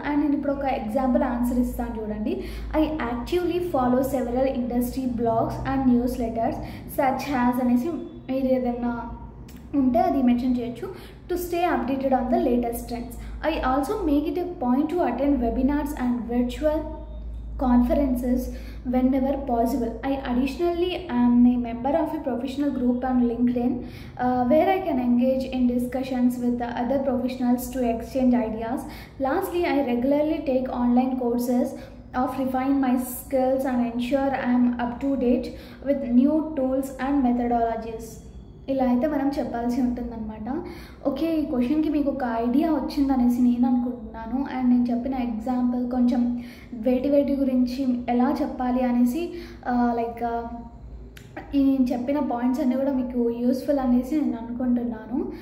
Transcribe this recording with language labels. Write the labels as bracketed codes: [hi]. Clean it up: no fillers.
[te] And నేను ఇప్పుడు ఒక ఎగ్జాంపుల్ ఆన్సర్ ఇస్తాను చూడండి. [en] I actively follow several industry blogs and newsletters such as [te] అనేసి మీరు ఏదైనా ఉంటే అది మెన్షన్ చేయొచ్చు. [en] To stay updated on the latest trends. I also make it a point to attend webinars and virtual conferences whenever possible. I additionally am a member of a professional group on LinkedIn where I can engage in discussions with the other professionals to exchange ideas. Lastly, I regularly take online courses of refine my skills and ensure I am up to date with new tools and methodologies. [te] ఇలా అయితే మనం చెప్పాల్సి ఉంటుందన్నమాట. Okay, ఈ క్వశ్చన్కి మీకు ఒక idea వచ్చిందనేసి నేను అనుకుంటున్నాను. అండ్ నేను చెప్పిన ఎగ్జాంపుల్ కొంచెం వేటి గురించి ఎలా చెప్పాలి అనేసి లైక్ ఈ నేను చెప్పిన పాయింట్స్ అన్నీ కూడా మీకు యూస్ఫుల్ అనేసి నేను అనుకుంటున్నాను.